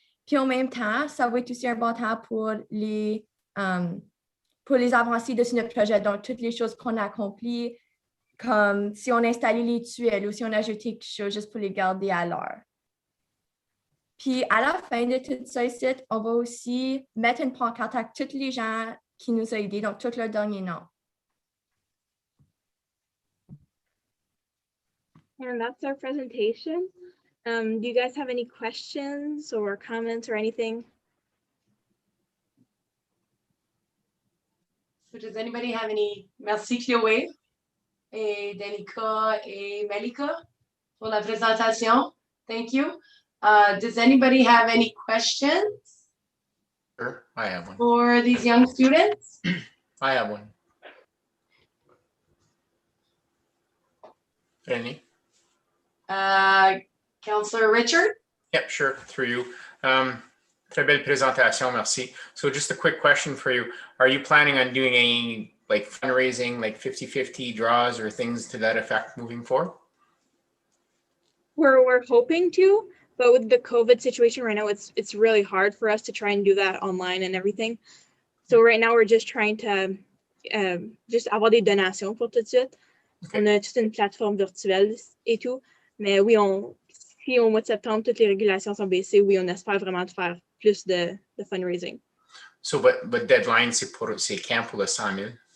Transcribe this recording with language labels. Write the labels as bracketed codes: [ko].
[fr] Puis en même temps, ça va être aussi un bon temps pour les avancées de notre projet, donc toutes les choses qu'on a accomplies, comme si on a installé les tuiles ou si on a ajouté quelque chose juste pour les garder à l'heure. Puis à la fin de tout ça ici, on va aussi mettre une pancarte avec tous les gens qui nous ont aidés, donc tous leurs derniers noms. [en] And that's our presentation. Do you guys have any questions or comments or anything? So does anybody have any? [fr] Merci Chloé et Danica et Malika pour la présentation. [en] Thank you. Does anybody have any questions Sure, I have one. for these young students? I have one. Any? Counselor Richard? Yep, sure, through you. [fr] Très belle présentation, merci. [en] So just a quick question for you. Are you planning on doing any like fundraising, like 50-50 draws or things to that effect moving forward? We're hoping to, but with the COVID situation right now, it's really hard for us to try and do that online and everything. So right now we're just trying to [fr] juste avoir des donations pour tout de suite. [en] Okay. [fr] On a toute une plateforme virtuelle et tout, mais oui, si au mois de septembre toutes les régulations sont baissées, oui, on espère vraiment de faire plus de fundraising. [en] So, but deadline, [fr] c'est quand pour le 100 000?